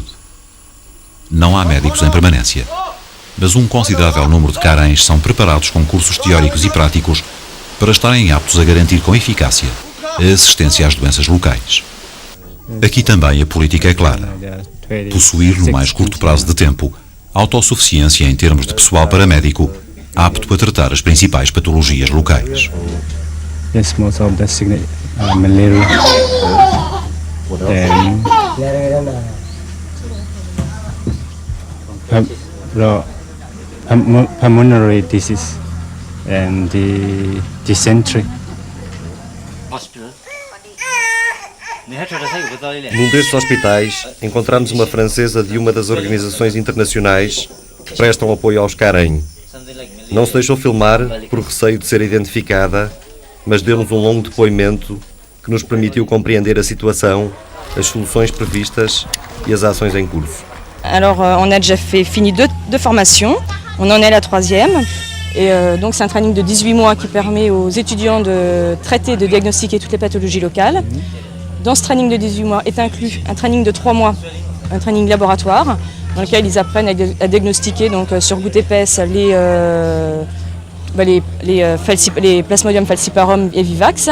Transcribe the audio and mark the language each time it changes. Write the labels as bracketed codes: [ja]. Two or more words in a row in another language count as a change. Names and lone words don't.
[pt] Não há médicos em permanência, mas um considerável número de karens são preparados com cursos teóricos e práticos para estarem aptos a garantir com eficácia a assistência às doenças locais. Aqui também a política é clara. Possuir, no mais curto prazo de tempo, autossuficiência em termos de pessoal paramédico apto a tratar as principais patologias locais. [en] Yes, most of the sickness, malaria. Then pulmonary disease and the dysentery. [pt] Num destes hospitais, encontramos uma francesa de uma das organizações internacionais que prestam apoio aos Karen. Não se deixou filmar por receio de ser identificada, mas deu-nos um longo depoimento que nos permitiu compreender a situação, as soluções previstas e as ações em curso. [fr] Alors, on a déjà fini deux formations. On en est à la 3e. Et donc, c'est un training de 18 mois qui permet aux étudiants de traiter, de diagnostiquer toutes les pathologies locales. Dans ce training de 18 mois est inclus un training de 3 mois, un training laboratoire, dans lequel ils apprennent à diagnostiquer donc, sur goutte épaisse les Plasmodium falciparum et vivax.